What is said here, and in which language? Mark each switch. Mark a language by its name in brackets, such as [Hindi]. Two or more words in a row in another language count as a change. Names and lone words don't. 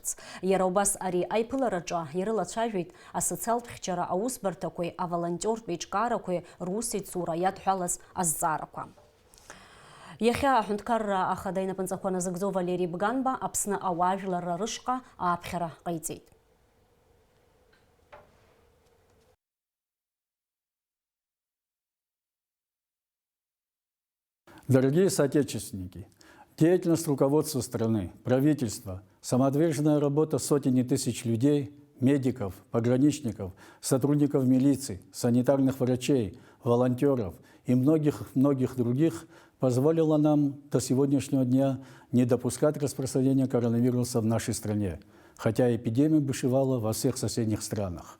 [Abkhazian] Иара убас ари аиԥылараҿы ирылацәажәеит асоциалтә хьчара аусбарҭақәеи аволонтиортә еиҿкаарақәеи русеицура иадҳәалаз азҵаарақәа. Иахьа аҳәынҭқарра Ахада инапынҵақәа назыгӡо Валери Бганба Аԥсны ауаажәларра рышҟа ааԥхьара ҟаиҵеит. [Russian] Дорогие соотечественники, деятельность руководства страны, правительства, самоотверженная работа сотен и тысяч людей, медиков, пограничников, сотрудников милиции, санитарных врачей, волонтеров и многих других позволила нам до сегодняшнего дня не допускать распространения коронавируса в нашей стране, хотя эпидемия бушевала во всех соседних странах.